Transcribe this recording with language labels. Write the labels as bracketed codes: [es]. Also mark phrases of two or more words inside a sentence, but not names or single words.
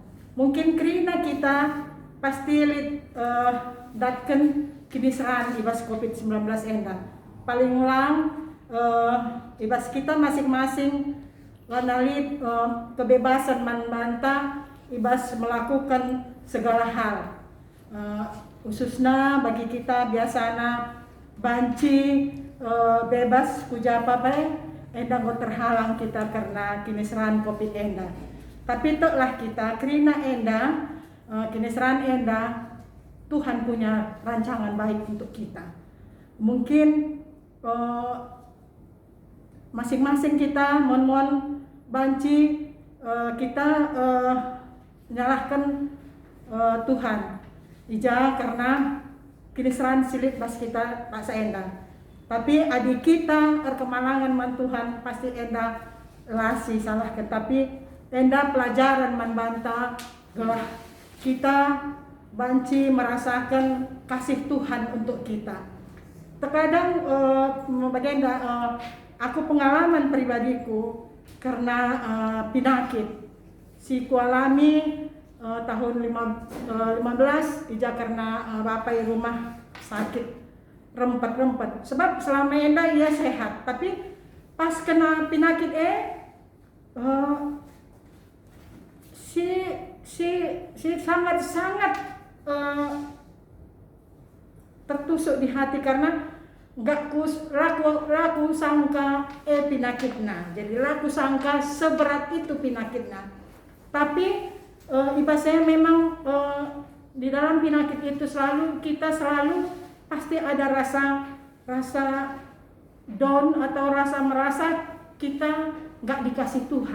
[btx] Mungkin kerina kita pasti datkan kiniseran ibas COVID-19 enda. Paling ulang ibas kita masing-masing lanalit kebebasan manbanta ibas melakukan segala hal. Khususnya bagi kita biasana banci bebas kuja apa enda go terhalang kita karena kiniseran COVID enda. Tapi teklah kita kerina enda kiniseran enda [id] Tuhan punya rancangan baik untuk kita. [btx] Mungkin masing-masing kita mon banci kita menyalahkan Tuhan. Ija karena kiniseran silit bas kita paksa enda. Tapi adik kita kemalangan man Tuhan pasti enda lasi salah tapi enda pelajaran man banta gelah kita banci [id] merasakan kasih Tuhan untuk kita. [btx] Terkadang bagenda aku pengalaman pribadiku karena penyakit si kualami tahun 15 ija karena bapak rumah sakit rempet sebab selama enda ia sehat tapi pas kena penyakit [id] si sangat tertusuk di hati karena enggak raku sangka penyakitnya. Jadi raku sangka seberat itu penyakitnya. Tapi ibasnya memang di dalam penyakit itu kita selalu pasti ada rasa down atau rasa merasa kita enggak dikasih Tuhan.